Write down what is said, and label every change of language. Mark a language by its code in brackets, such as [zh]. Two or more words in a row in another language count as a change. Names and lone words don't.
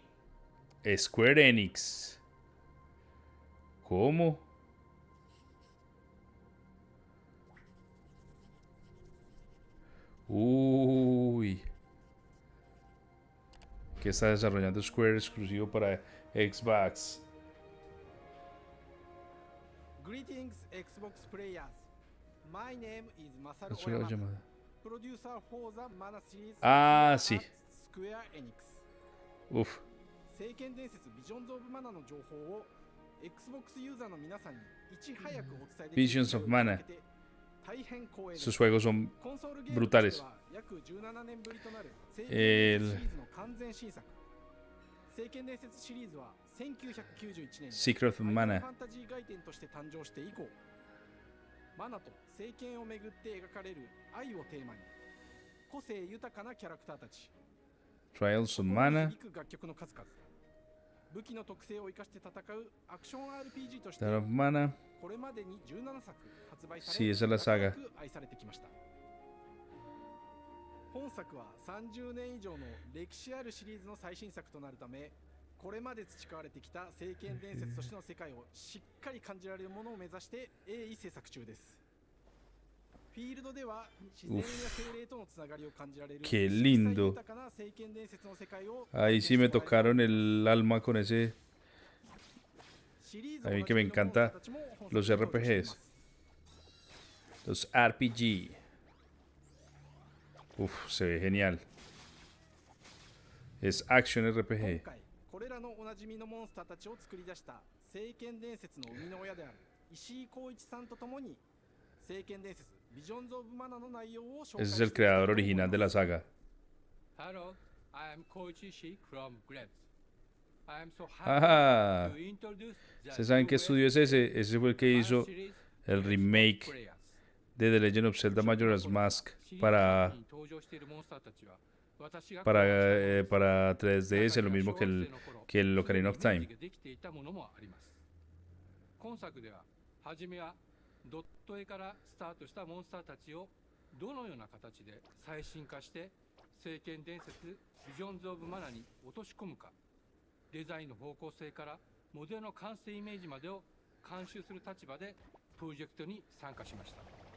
[es] Square Enix. ¿Cómo? Uy. ¿Qué está desarrollando Square exclusivo para Xbox? [en] Greetings, Xbox players. My name is Masaru [es] Eso era la [en] Oyama, [es] llamada. [en] producer for the Mana series [es] Sí. [en] at Square Enix. [es] Uf. [ja] 聖剣伝説ビジョンズ・オブ・マナの情報を Xbox ユーザーの皆さんに [es] Visions of Mana. Sus juegos son brutales. Secret of Mana. [ja] マナと聖剣をめぐって描かれる愛をテーマに個性豊かなキャラクターたち [es] Trials of Mana. [ja] 楽曲の数々武器の特性を生かして戦うアクション RPG として [es] Trials of Mana. [ja] これまでに17作発売され [es] Sí, esa es la saga. [ja] 愛されてきました本作は30年以上の歴史あるシリーズの最新作となるためこれまで培われてきた聖剣伝説としての世界をしっかり感じられるものを目指して鋭意制作中です。フィールドでは自然や精霊とのつながりを感じられる [es] Qué lindo. Ahí sí me tocaron el alma con ese. A mí que me encanta los RPGs. Los RPG. Uf, se ve genial. Es Action RPG. [ja] これらのおなじみのモンスターたちを作り出した聖剣伝説の生みの親である石井浩一さんとともに聖剣伝説ビジョンズ・オブ・マナの内容を紹介 [es] Ese es el creador original de la saga. [en] Hello, I am Koichi Ishii from Greds. I am so Ah, happy to introduce the [es] ¿ustedes saben qué estudio es ese? Ese fue el que hizo el remake de The Legend of Zelda Majora's Mask para 3DS, lo mismo que el Ocarina of Time. [ja] 今作では初めはドット絵からスタートしたモンスターたちをどのような形で最新化して聖剣伝説ビジョンズ・オブ・マナに落とし込むか、デザインの方向性からモデルの完成イメージまでを監修する立場でプロジェクトに参加しました。